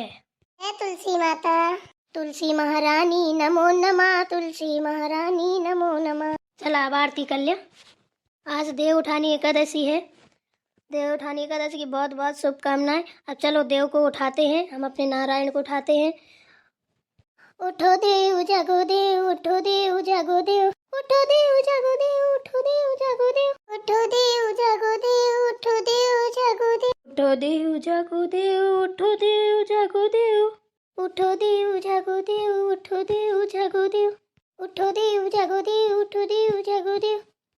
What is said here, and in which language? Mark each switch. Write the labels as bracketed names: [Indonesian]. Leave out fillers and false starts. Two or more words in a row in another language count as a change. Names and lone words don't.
[Hindi] तुलसी माता, तुलसी महारानी नमो नमः, तुलसी महारानी नमो नमः। चला अब आरती कर लिया। आज देव उठानी एकादशी है। देव उठानी एकादशी की बहुत बहुत शुभकामनाएं। अब चलो देव को उठाते हैं, हम अपने नारायण को उठाते हैं। उठो देव जागो देव, उठो देव जागो देव, उठो देव जागो देव, उठो देव जागो देव, उठो देव जागो देव, उठो देव जागो देव, उठो देव जागो देव, उठो देव जागो देव, उठो देव जागो देव, उठो देव जागो देव, उठो देव जागो देव, उठो देव जागो देव।